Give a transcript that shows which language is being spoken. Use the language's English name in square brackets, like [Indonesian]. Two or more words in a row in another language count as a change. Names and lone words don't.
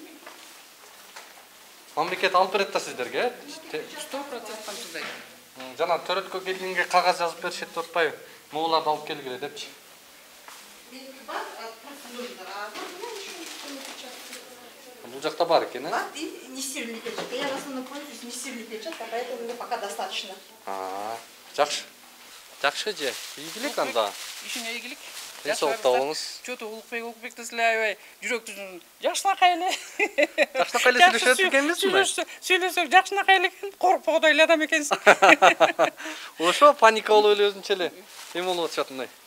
[Kyrgyz] Мамлекет алып берет да сиздерге? 100% камсыздайт. Жана төрөткө келгенге кагаз жазып беришет деп атпайбы? Могуларды алып келгиле депчи. Бул жакта бар экен, Бар, [Russian] не стиральный печать. Я в основном пользуюсь не стиральный печать, поэтому мне пока достаточно. [Kyrgyz] Жакшы. Жакшы же. Ийгилик анда. Ишиңе ийгилик. Денсаулыкта болуңуз. Чөтү Улукбек силе аябай жүрөктүн жакшынакай эле. Жакшынакай эле сүйлөшөт экенбизби? Сүйлөсөк жакшынакай эле экен, коркпогодай эле адам экенсиң. Ошо паника болуп эле өзүнчө эле эме болуп атышат мындай.